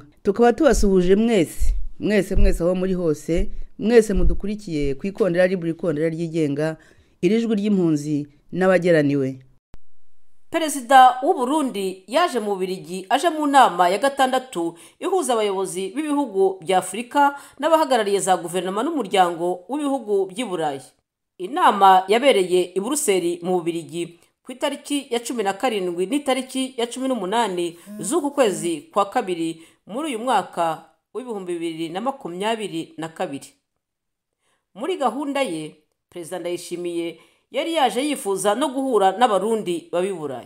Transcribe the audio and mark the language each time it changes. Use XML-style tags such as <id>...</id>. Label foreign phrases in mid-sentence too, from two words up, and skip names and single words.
<rw>Tukaba tubasuhuje mwese aho muri hose, mwese mudukurikiye kwikondera liburi kondera ryigenga, irijwi ry'impunzi n'abageraniwe. Perezida w'u Burundi yaje mu Bubiligi aje mu nama ya gatandatu ihuza abayobozi b'ibihugu bya Afrika n'abahagarariye za guverinoma n'umuryango w'ibihugu by'i Burayi. Inama yabereye i Buruseli mu Bubiligi ku itariki ya 17 n'itariki ya 18 z'uku kwezi kwa kabiri muri uyu mwaka w'ibihumbi 2022. Muri gahunda ye Prezida Ndayishimiye yari yaje yifuza no guhura n'Abarundi babi Burayi.</rw>